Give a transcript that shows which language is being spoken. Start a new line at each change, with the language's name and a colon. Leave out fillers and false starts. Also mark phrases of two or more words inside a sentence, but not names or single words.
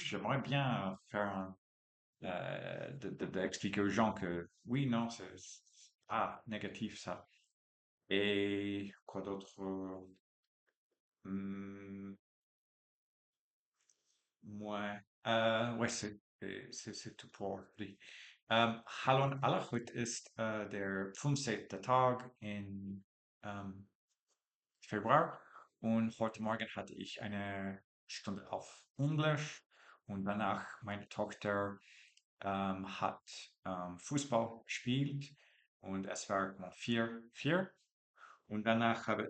French: J'aimerais bien faire d'expliquer aux gens que oui, non, c'est pas négatif ça. Et quoi d'autre? Hmm, ouais, ouais, c'est tout pour aujourd'hui.
German: Hallo an alle, heute ist der 15. Tag in ähm, Februar und heute Morgen hatte ich eine Stunde auf Englisch und danach meine Tochter hat Fußball gespielt und es war 4-4 und danach